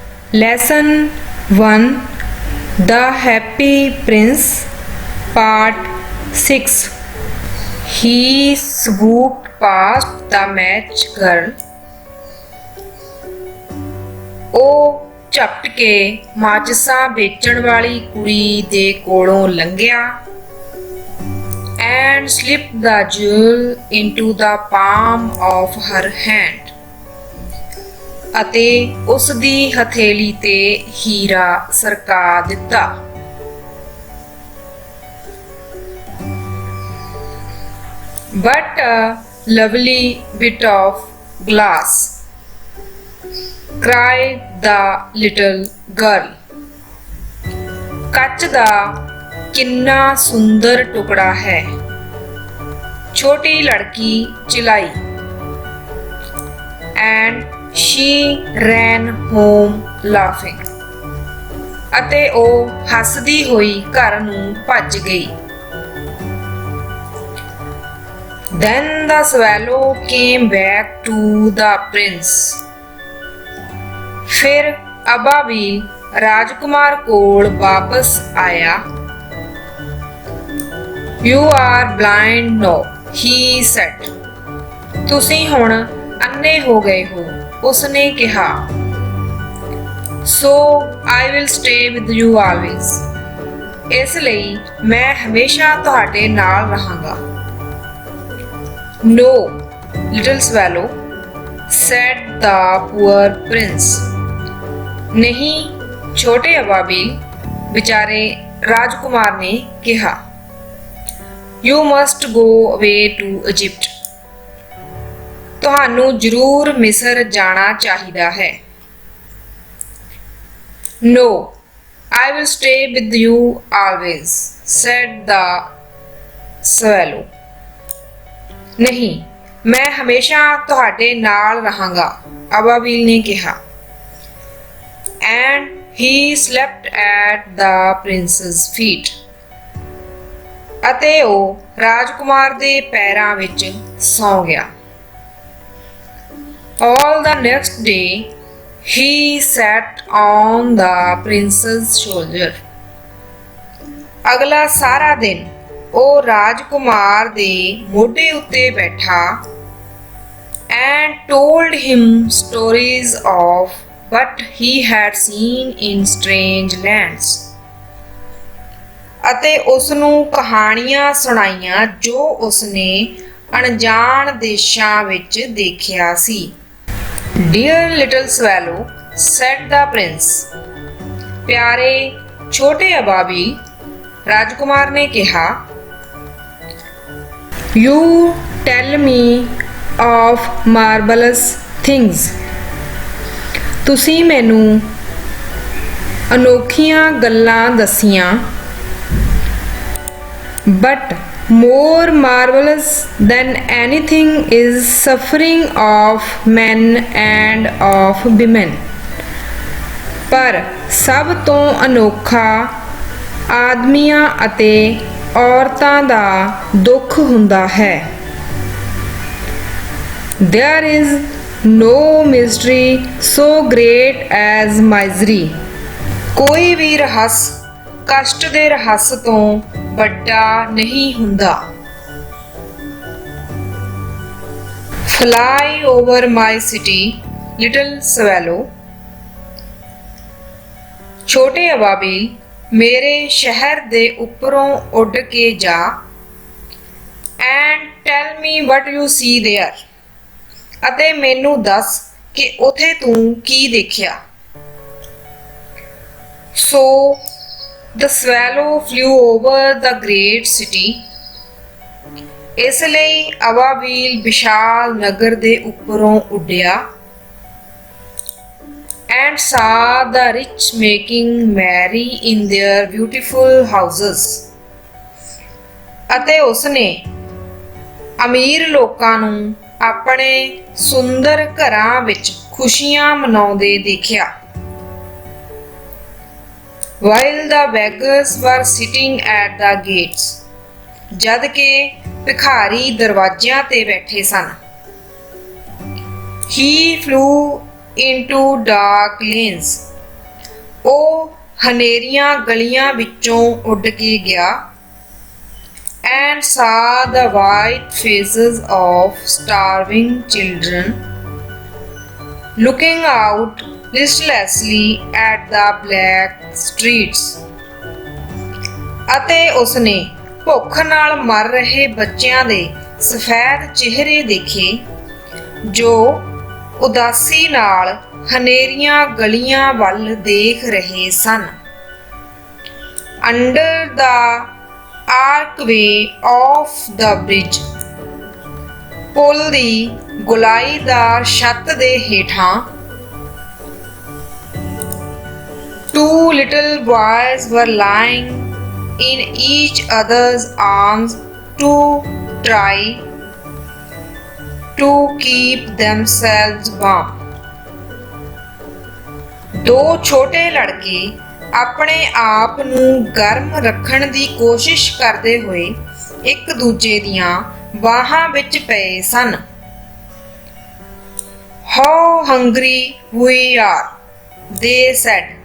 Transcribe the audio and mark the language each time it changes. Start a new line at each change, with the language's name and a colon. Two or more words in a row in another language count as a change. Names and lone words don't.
English: Lesson 1 The Happy Prince Part 6 He swooped past the match girl.
Punjabi: ਉਹ ਝਪਟ ਕੇ ਮਾਚਿਸਾਂ ਵੇਚਣ ਵਾਲੀ ਕੁੜੀ ਦੇ ਕੋਲੋਂ ਲੰਘਿਆ
English: and slipped the jewel into the palm of her hand.
Punjabi: ਅਤੇ ਉਸ ਦੀ ਹਥੇਲੀ ਤੇ ਹੀਰਾ ਸਰਕਾ ਦਿੱਤਾ।
English: But a lovely bit of glass, cried the little girl.
Punjabi: ਕੱਚ ਦਾ ਕਿੰਨਾ ਸੁੰਦਰ ਟੁਕੜਾ ਹੈ, ਛੋਟੀ ਲੜਕੀ ਚਿਲਾਈ।
English: And she ran home laughing.
Punjabi: ਅਤੇ ਉਹ ਹੱਸਦੀ ਹੋਈ ਘਰ ਨੂੰ ਭੱਜ ਗਈ।
English: Then the swallow came back to the prince.
Punjabi: ਫਿਰ ਅਬਾਬੀਲ ਰਾਜਕੁਮਾਰ ਕੋਲ ਵਾਪਸ ਆਇਆ।
English: You are blind now, he said.
Punjabi: ਤੁਸੀਂ ਹੁਣ ਅੰਨੇ ਹੋ ਗਏ ਹੋ, ਉਸਨੇ ਕਿਹਾ।
English: So I will stay with you always.
Punjabi: ਇਸ ਲਈ ਮੈਂ ਹਮੇਸ਼ਾ ਤੁਹਾਡੇ ਨਾਲ ਰਹਾਂਗਾ।
English: No, little swallow, said the poor prince.
Punjabi: ਨਹੀਂ, ਛੋਟੇ ਅਬਾਬੀਲ, ਵਿਚਾਰੇ ਰਾਜਕੁਮਾਰ ਨੇ ਕਿਹਾ।
English: You must go away to Egypt.
Punjabi: ਤੁਹਾਨੂੰ ਜ਼ਰੂਰ ਮਿਸਰ ਜਾਣਾ ਚਾਹੀਦਾ ਹੈ।
English: No, I will stay with you always, said the swallow.
Punjabi: ਨਹੀਂ, ਮੈਂ ਹਮੇਸ਼ਾ ਤੁਹਾਡੇ ਨਾਲ ਰਹਾਂਗਾ, ਅਬਾਬੀਲ ਨੇ ਕਿਹਾ।
English: And he slept at the prince's feet.
Punjabi: ਅਤੇ ਉਹ ਰਾਜਕੁਮਾਰ ਦੇ ਪੈਰਾਂ ਵਿੱਚ ਸੌਂ ਗਿਆ।
English: All the next day he sat on the prince's shoulder.
Punjabi: ਅਗਲਾ ਸਾਰਾ ਦਿਨ ਉਹ ਰਾਜਕੁਮਾਰ ਦੇ ਮੋਢੇ ਉੱਤੇ ਬੈਠਾ
English: and told him stories of what he had seen in strange lands.
Punjabi: ਅਤੇ ਉਸ ਨੂੰ ਕਹਾਣੀਆਂ ਸੁਣਾਈਆਂ ਜੋ ਉਸਨੇ ਅਣਜਾਣ ਦੇਸ਼ਾਂ ਵਿੱਚ ਦੇਖਿਆ ਸੀ।
English: Dear little swallow, said the prince.
Punjabi: ਪਿਆਰੇ ਛੋਟੇ ਅਬਾਬੀਲ, ਰਾਜਕੁਮਾਰ ਨੇ ਕਿਹਾ।
English: You tell me of marvelous things.
Punjabi: ਤੁਸੀਂ ਮੈਨੂੰ ਅਨੋਖੀਆਂ ਗੱਲਾਂ ਦੱਸੀਆਂ।
English: But more marvelous than anything is suffering of men and of women.
Punjabi: ਪਰ ਸਭ ਤੋਂ ਅਨੋਖਾ ਆਦਮੀਆਂ ਅਤੇ ਔਰਤਾਂ ਦਾ ਦੁੱਖ ਹੁੰਦਾ ਹੈ।
English: There is no mystery so great as misery.
Punjabi: ਕੋਈ ਵੀ ਰਹੱਸ ਕਸ਼ਟ ਦੇ ਰਹੱਸ ਤੋਂ ਵੱਡਾ ਨਹੀਂ ਹੁੰਦਾ।
English: Fly over my city, little swallow.
Punjabi: ਛੋਟੇ ਅਬਾਬੀਲ, ਮੇਰੇ ਸ਼ਹਿਰ ਦੇ ਉੱਪਰੋਂ ਉੱਡ ਕੇ ਜਾ
English: and tell me what you see there.
Punjabi: ਅਤੇ ਮੈਨੂੰ ਦੱਸ ਕਿ ਉਥੇ ਤੂੰ ਕੀ ਦੇਖਿਆ।
English: So the swallow flew over the great city.
Punjabi: ਇਸ ਲਈ ਅਬਾਬੀਲ ਵਿਸ਼ਾਲ ਨਗਰ ਦੇ ਉੱਪਰੋਂ ਉੱਡਿਆ
English: and saw the rich making merry in their beautiful houses.
Punjabi: ਅਤੇ ਉਸਨੇ ਅਮੀਰ ਲੋਕਾਂ ਨੂੰ ਆਪਣੇ ਸੁੰਦਰ ਘਰਾਂ ਵਿੱਚ ਖੁਸ਼ੀਆਂ ਮਨਾਉਂਦੇ ਦੇਖਿਆ।
English: While the beggars were sitting at the gates.
Punjabi: ਜਦ ਕਿ ਭਿਖਾਰੀ ਦਰਵਾਜ਼ਿਆਂ ਤੇ ਬੈਠੇ ਸਨ।
English: He flew into dark lanes.
Punjabi: ਉਹ ਹਨੇਰੀਆਂ ਗਲੀਆਂ ਵਿੱਚੋਂ ਉੱਡ ਕੇ ਗਿਆ
English: and saw the white faces of starving children looking out listlessly at the black streets.
Punjabi: ਅਤੇ ਉਸਨੇ ਭੁੱਖ ਨਾਲ ਮਰ ਰਹੇ ਬੱਚਿਆਂ ਦੇ ਸਫੈਦ ਚਿਹਰੇ ਦੇਖੇ ਜੋ ਉਦਾਸੀ ਨਾਲ ਹਨੇਰੀਆਂ ਗਲੀਆਂ ਵੱਲ ਦੇਖ ਰਹੇ ਸਨ।
English: Under the archway of the bridge,
Punjabi: ਪੁਲ ਦੀ ਗੁਲਾਈਦਾਰ ਛੱਤ ਦੇ ਹੇਠਾਂ
English: two little boys were lying in each other's arms to try to keep themselves warm.
Punjabi: ਦੋ ਛੋਟੇ ਲੜਕੇ ਆਪਣੇ ਆਪ ਨੂੰ ਗਰਮ ਰੱਖਣ ਦੀ ਕੋਸ਼ਿਸ਼ ਕਰਦੇ ਹੋਏ ਇੱਕ ਦੂਜੇ ਦੀਆਂ ਬਾਹਾਂ ਵਿੱਚ ਪਏ ਸਨ।
English: How hungry we are, they said.